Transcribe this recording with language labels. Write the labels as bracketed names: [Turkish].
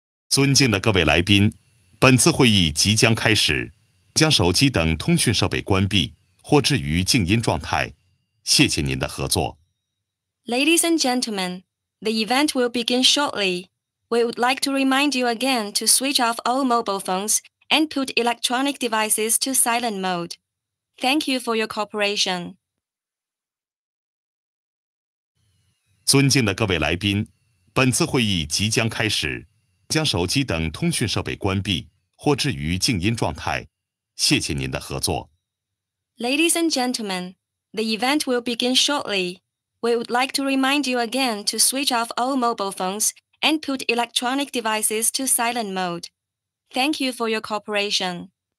[Chinese] 尊敬的各位来宾，本次会议即将开始，将手机等通讯设备关闭或置于静音状态。谢谢您的合作。 [English] Ladies and gentlemen, the event will begin shortly. We would like to remind you again to switch off all mobile phones and put electronic devices to silent mode. Thank you for your cooperation. [Chinese] 尊敬的各位来宾，本次会议即将开始，将手机等通讯设备关闭或置于静音状态。谢谢您的合作。 [English] Ladies and gentlemen, the event will begin shortly. We would like to remind you again to switch off all mobile phones and put electronic devices to silent mode. Thank you for your cooperation.